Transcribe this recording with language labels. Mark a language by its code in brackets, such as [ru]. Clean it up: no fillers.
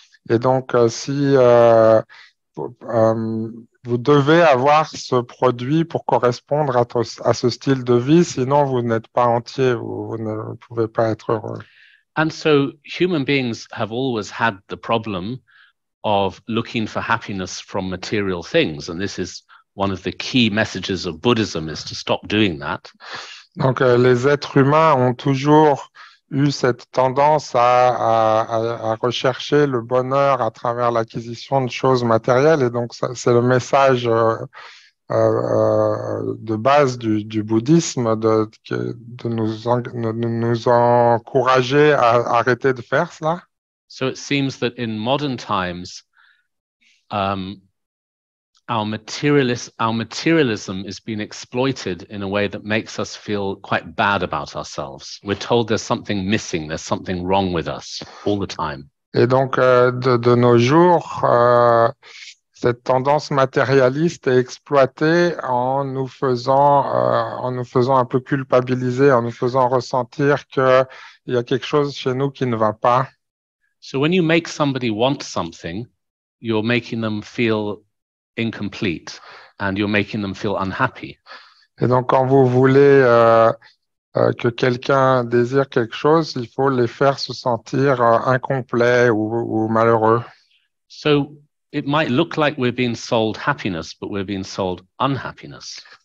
[fr] Et donc, si vous devez avoir ce produit pour correspondre à ce style de vie, sinon vous n'êtes pas entier, vous ne pouvez pas être heureux. [en] And so human beings have always had the problem of looking for happiness from material things. And this is one of the key messages of Buddhism, is to stop doing that. [fr] Donc, les êtres humains ont toujours eu cette tendance à rechercher le bonheur à travers l'acquisition de choses matérielles. Et donc, c'est le message de base du bouddhisme de nous encourager à arrêter de faire cela. [en] So it seems that in modern times, our materialism is being exploited in a way that makes us feel quite bad about ourselves. We're told there's something missing, there's something wrong with us all the time. [fr] Et donc, de nos jours, cette tendance matérialiste est exploitée en nous faisant un peu culpabiliser, en nous faisant ressentir qu'il y a quelque chose chez nous qui ne va pas. [en] So when you make somebody want something, you're making them feel incomplete and you're making them feel unhappy. [fr] Et donc, quand vous voulez que quelqu'un désire quelque chose, il faut les faire se sentir incomplets ou malheureux. [en] So it might look like we're being sold happiness, but we're being sold unhappiness.